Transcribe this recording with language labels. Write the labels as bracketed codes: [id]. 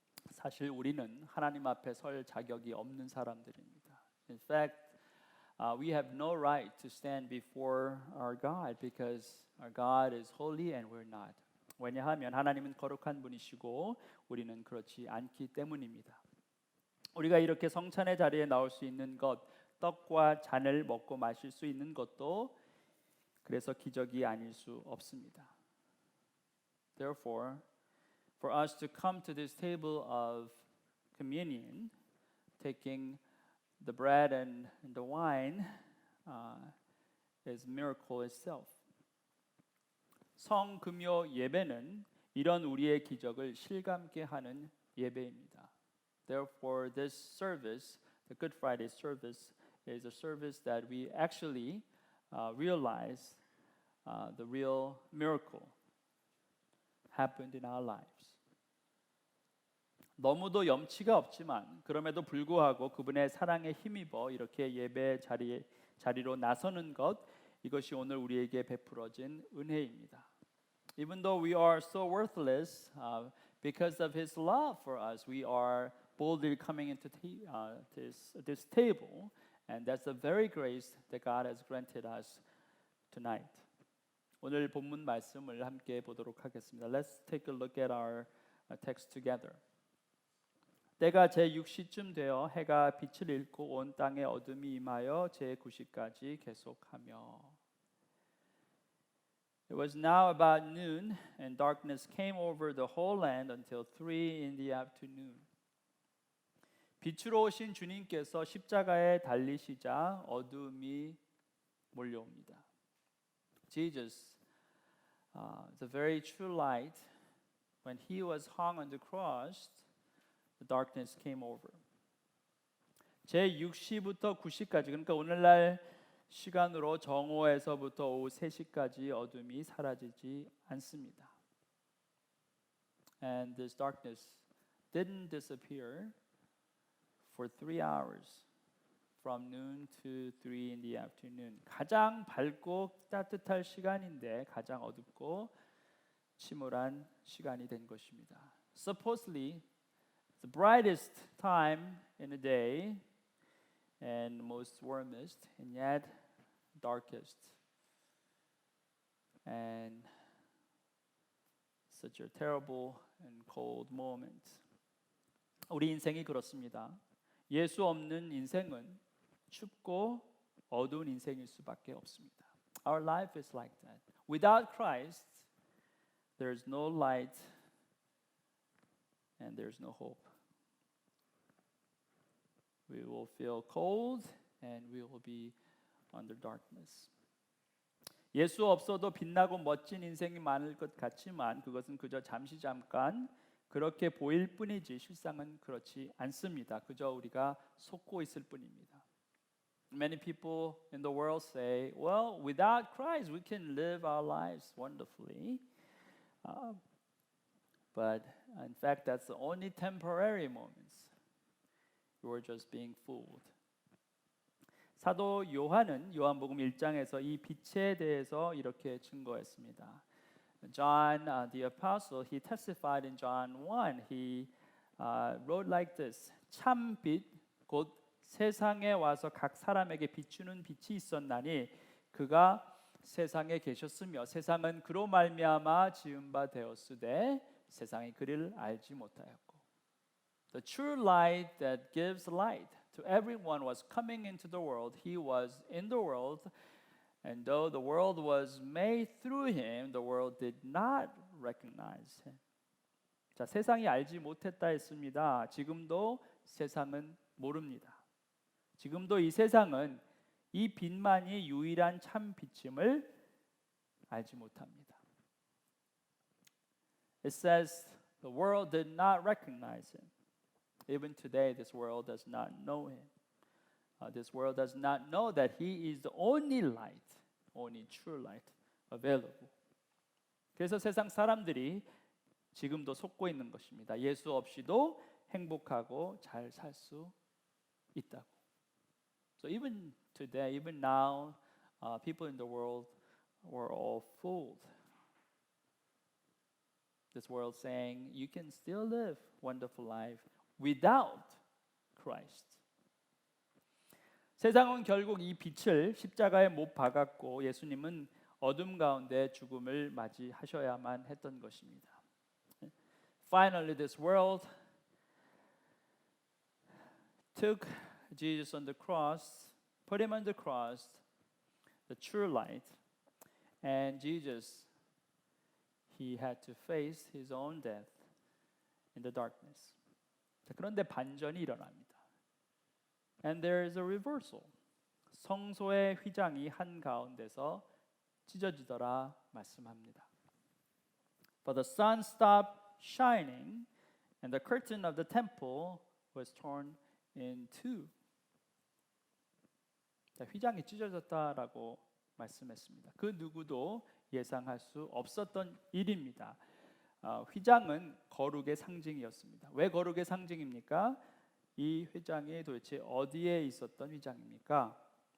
[ko] 사실 우리는 하나님 앞에 설 자격이 없는 사람들입니다. [en] In fact, we have no right to stand before our God because our God is holy and we're not. [ko] 왜냐하면 하나님은 거룩한 분이시고 우리는 그렇지 않기 때문입니다. 우리가 이렇게 성찬의 자리에 나올 수 있는 것, 떡과 잔을 먹고 마실 수 있는 것도 그래서 기적이 아닐 수 없습니다. [en] Therefore, for us to come to this table of communion, taking the bread and the wine is miracle itself. [ko] 성금요 예배는 이런 우리의 기적을 실감케 하는 예배입니다. [en] Therefore, this service, the Good Friday service, is a service that we actually realize the real miracle happened in our lives. [ko] 너무도 염치가 없지만 그럼에도 불구하고 그분의 사랑에 힘입어 이렇게 예배 자리로 나서는 것, 이것이 오늘 우리에게 베풀어진 은혜입니다. [en] Even though we are so worthless, because of His love for us, we are boldly coming into this table, and that's the very grace that God has granted us tonight. [ko] 오늘 본문 말씀을 함께 보도록 하겠습니다. [en] Let's take a look at our text together. [ko] 때가 제6시쯤 되어 해가 빛을 잃고 온 땅에 어둠이 임하여 제9시까지 계속하며 [en] It was now about noon, and darkness came over the whole land until 3 in the afternoon. [ko] 빛으로 오신 주님께서 십자가에 달리시자 어둠이 몰려옵니다. [en] Jesus, the very true light, when He was hung on the cross, the darkness came over. [ko] 제6시부터 9시까지, 그러니까 오늘날 시간으로 정오에서부터 오후 3시까지 어둠이 사라지지 않습니다. [en] And this darkness didn't disappear for 3 hours, from noon to 3 in the afternoon. [ko] 가장 밝고 따뜻할 시간인데 가장 어둡고 침울한 시간이 된 것입니다. [en] Supposedly, the brightest time in the day and most warmest, and yet darkest. And such a terrible and cold moment. [ko] 우리 인생이 그렇습니다. 예수 없는 인생은 춥고 어두운 인생일 수밖에 없습니다. [en] Our life is like that. Without Christ, there is no light and there is no hope. We will feel cold and we will be under darkness. [ko] 예수 없어도 빛나고 멋진 인생이 많을 것 같지만 그것은 그저 잠깐 그렇게 보일 뿐이지 실상은 그렇지 않습니다. 그저 우리가 속고 있을 뿐입니다. [en] Many people in the world say, well, without Christ we can live our lives wonderfully. But in fact, that's the only temporary moments. You are just being fooled. [ko] 사도 요한은 요한복음 1장에서 이 빛에 대해서 이렇게 증거했습니다. [en] John the apostle, he testified in John 1. He wrote like this. [ko] 참 빛, 곧 세상에 와서 각 사람에게 비추는 빛이 있었나니 그가 세상에 계셨으며 세상은 그로 말미암아 지은 바 되었으되 세상이 그를 알지 못하였고. [en] The true light that gives light to everyone was coming into the world. He was in the world, and though the world was made through him, the world did not recognize him. [ko] 자, 세상이 알지 못했다 했습니다. 지금도 세상은 모릅니다. 지금도 이 세상은 이 빛만이 유일한 참 빛임을 알지 못합니다. [en] It says the world did not recognize him. Even today, this world does not know him. This world does not know that he is the only light, only true light available. [ko] 그래서 세상 사람들이 지금도 속고 있는 것입니다. 예수 없이도 행복하고 잘 살 수 있다고. [en] So even today, even now, people in the world were all fooled. this world saying you can still live wonderful life without Christ. [ko] 세상은 결국 이 빛을 십자가에 못 박았고 예수님은 어둠 가운데 죽음을 맞이하셔야만 했던 것입니다. [en] Finally, this world took Jesus on the cross, put him on the cross, the true light, and Jesus, he had to face his own death in the darkness. [ko] 그런데 반전이 일어납니다. [en] And there is a reversal. [ko] 성소의 휘장이 한 가운데서 찢어지더라 말씀합니다. [en] For the sun stopped shining, and the curtain of the temple was torn in two. [ko] 휘장이 찢어졌다라고 말씀했습니다. 그 누구도 예상할 수 없었던 일입니다. 휘장은 거룩의 상징이었습니다. 왜 거룩의 상징입니까? 이 휘장이 도대체 어디에 있었던 휘장입니까?